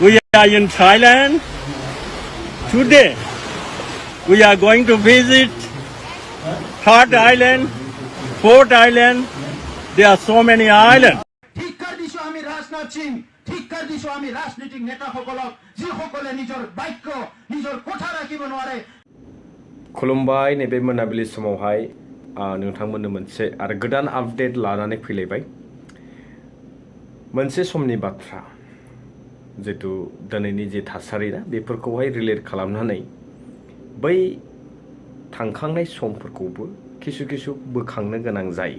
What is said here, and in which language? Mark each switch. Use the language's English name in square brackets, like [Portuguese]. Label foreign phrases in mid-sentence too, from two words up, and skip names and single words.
[English] We are in Thailand. Today, we are going to visit third island, fourth island. There are so many islands. [Assamese] ধিক্কাৰ দিছো আমি ৰাজনাথ সিং ধিক্কাৰ দিছো আমি ৰাজনীতিক নেতাসকলক যিসকলে নিজৰ বাক্য নিজৰ কথা ৰাখিব নোৱাৰে [Bodo] खुलुमबाय नैबे मोनाबिलि समावहाय नोंथांमोननो मोनसे आरो गोदान आपडेट लानानै फैलायबाय मोनसे समनि बाथ्रा जेतु दिनैनि जे थासारि ना बेफोरखौहाय रिलेट खालामनानै बै थांखांनाय समफोरखौबो किसु किसु बोखांनो गोनां जायो